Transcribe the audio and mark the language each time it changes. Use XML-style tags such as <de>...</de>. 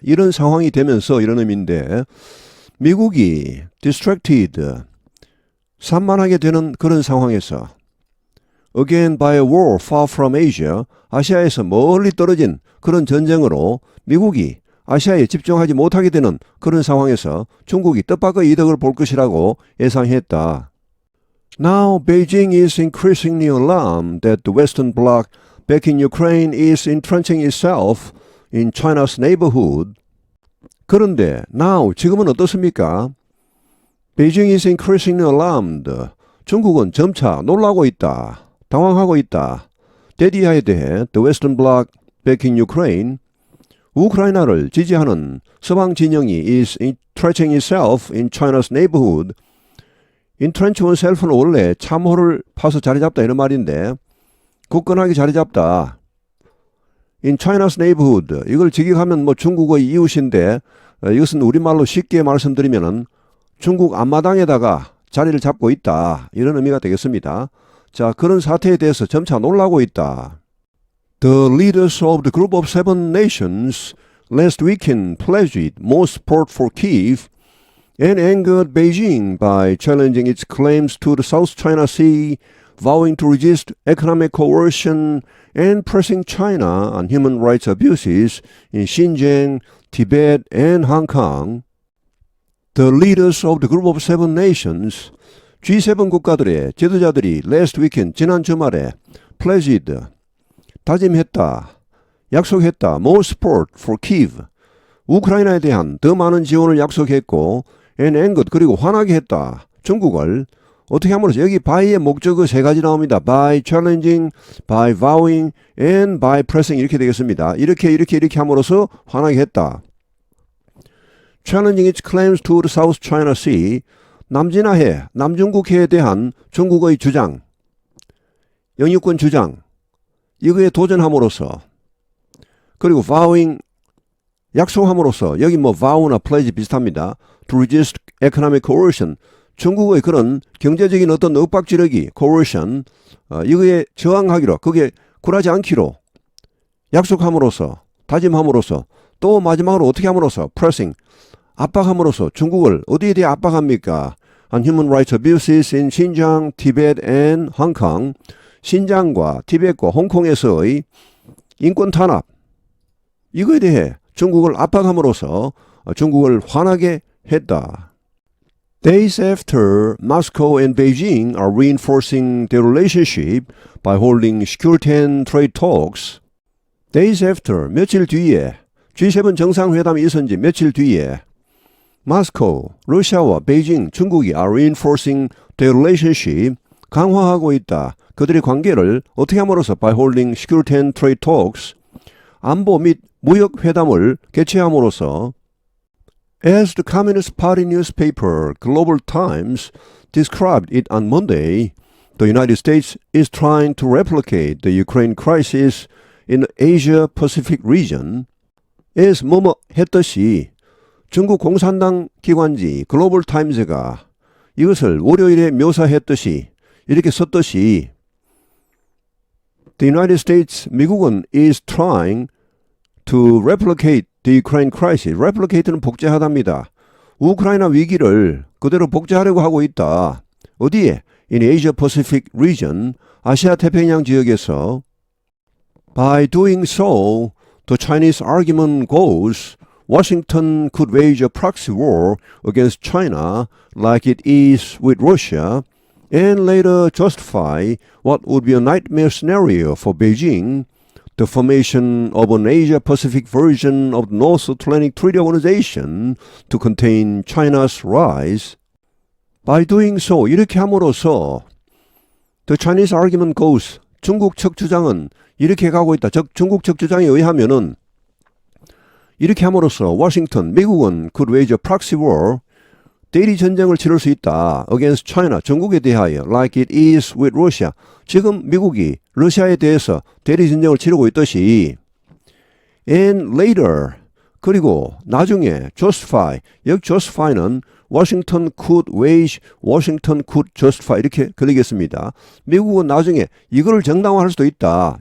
<ko>이런 상황이 되면서 이런 의미인데 미국이 distracted, 산만하게 되는 그런 상황에서</ko> <en>again by a war far from Asia,</en> <ko>아시아에서 멀리 떨어진 그런 전쟁으로 미국이 아시아에 집중하지 못하게 되는 그런 상황에서 중국이 뜻밖의 이득을 볼 것이라고 예상했다.</ko> <en>Now Beijing is increasingly alarmed that the Western bloc backing Ukraine is entrenching itself in China's neighborhood.</en> <ko>그런데 now 지금은 어떻습니까?</ko> <en>Beijing is increasingly alarmed.</en> <ko>중국은 점차 놀라고 있다. 당황하고 있다. 대디하에 대해</ko> <en>the Western bloc backing Ukraine,</en> <ko>우크라이나를 지지하는 서방 진영이</ko> <en>is entrenching itself in China's neighborhood.</en> <ko>entrench oneself는 원래 참호를 파서 자리 잡다 이런 말인데 굳건하게 자리 잡다.</ko> <en>in China's neighborhood.</en> <ko>이걸 직역하면 뭐 중국의 이웃인데 이것은 우리말로 쉽게 말씀드리면은 중국 앞마당에다가 자리를 잡고 있다. 이런 의미가 되겠습니다. 자, 그런 사태에 대해서 점차 놀라고 있다.</ko> <en>The leaders of the group of 7 nations last weekend pledged more support for Kyiv and angered Beijing by challenging its claims to the South China Sea, vowing to resist economic coercion and pressing China on human rights abuses in Xinjiang, Tibet, and Hong Kong. The leaders of the group of 7 nations,</en> <ko>G7 국가들의 지도자들이</ko> <en>last weekend,</en> <ko>지난 주말에 pledged, 다짐했다, 약속했다,</ko> <en>more support for Kyiv,</en> <ko>우크라이나에 대한 더 많은 지원을 약속했고,</ko> <en>and angered,</en> <ko>그리고 화나게 했다, 중국을. 어떻게 함으로써 여기 by의 목적어 3가지 나옵니다.</ko> <en>by challenging, by vowing, and by pressing</en> <ko>이렇게 되겠습니다. 이렇게 함으로써 화나게 했다.</ko> <en>challenging its claims to the South China Sea,</en> <ko>남진하해, 남중국해에 대한 중국의 주장, 영유권 주장, 이거에 도전함으로써, 그리고 vowing, 약속함으로써, 여기 뭐 vow나 pledge 비슷합니다.</ko> <en>to resist economic coercion,</en> <ko>중국의 그런 경제적인 어떤 윽박지르기, coercion, 이거에 저항하기로, 그게 굴하지 않기로 약속함으로써, 다짐함으로써, 또 마지막으로 어떻게 함으로써, pressing, 압박함으로써 중국을 어디에 대해 압박합니까?</ko> <en>on human rights abuses in Xinjiang, Tibet, and Hong Kong,</en> <ko>신장과 티벳과 홍콩에서의 인권 탄압, 이거에 대해 중국을 압박함으로써 중국을 화나게 했다.</ko> <en>Days after, Moscow and Beijing are reinforcing their relationship by holding security and trade talks. Days after,</en> <ko>며칠 뒤에, G7 정상회담이 있은 지 며칠 뒤에, Moscow, 러시아와 베이징, 중국이</ko> <en>are reinforcing their relationship,</en> <ko>강화하고 있다. 그들의 관계를 어떻게 함으로써</ko> <en>by holding security and trade talks,</en> <ko>안보 및 무역 회담을 개최함으로써</ko> <en>As the Communist Party newspaper Global Times described it on Monday, the United States is trying to replicate the Ukraine crisis in the Asia-Pacific region.</en> <ko>as 뭐뭐 했듯이 중국 공산당 기관지 글로벌 타임즈가 이것을 월요일에 묘사했듯이 이렇게 썼듯이</ko> <en>The United States,</en> <ko>미국은</ko> <en>is trying to replicate the Ukraine crisis.</en> <ko>replicate는 복제하답니다. 우크라이나 위기를 그대로 복제하려고 하고 있다. 어디에?</ko> <en>In Asia Pacific region,</en> <ko>아시아 태평양 지역에서.</ko> <en>By doing so, the Chinese argument goes, Washington could wage a proxy war against China like it is with Russia, and later justify what would be a nightmare scenario for Beijing, the formation of an Asia-Pacific version of the North Atlantic Treaty Organization to contain China's rise. By doing so,</en> <ko>이렇게 함으로써</ko> <en>the Chinese argument goes,</en> <ko>중국 측 주장은 이렇게 가고 있다. 즉 중국 측 주장에 의하면은 이렇게 함으로써 워싱턴, 미국은</ko> <en>could wage a proxy war,</en> <ko>대리 전쟁을 치를 수 있다.</ko> <en>against China,</en> <ko>중국에 대하여</ko> <en>like it is with Russia.</en> <ko>지금 미국이 러시아에 대해서 대리 전쟁을 치르고 있듯이</ko> <en>and later,</en> <ko>그리고 나중에 justify, 여기 justify는</ko> <en>Washington could wage, Washington could justify</en> <ko>이렇게 그리겠습니다. 미국은 나중에 이거를 정당화할 수도 있다.</ko>